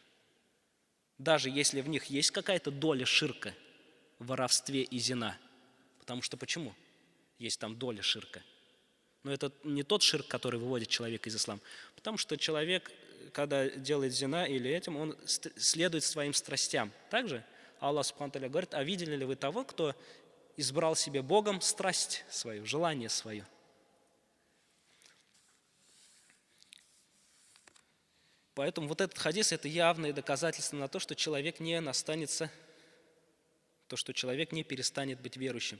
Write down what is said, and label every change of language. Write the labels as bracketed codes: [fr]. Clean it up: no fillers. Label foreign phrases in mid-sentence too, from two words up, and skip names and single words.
[ru] Даже если в них есть какая-то доля ширка в воровстве и зина. Потому что почему? Есть там доля ширка. Но это не тот ширк, который выводит человека из ислама. Потому что человек, когда делает зина или этим, он следует своим страстям. Также Аллах [ar] سبحانه وتعالى [ru] говорит: а видели ли вы того, кто избрал себе Богом страсть свою, желание свое? Поэтому вот этот хадис – это явное доказательство на то, что человек не настанется, то, что человек не перестанет быть верующим.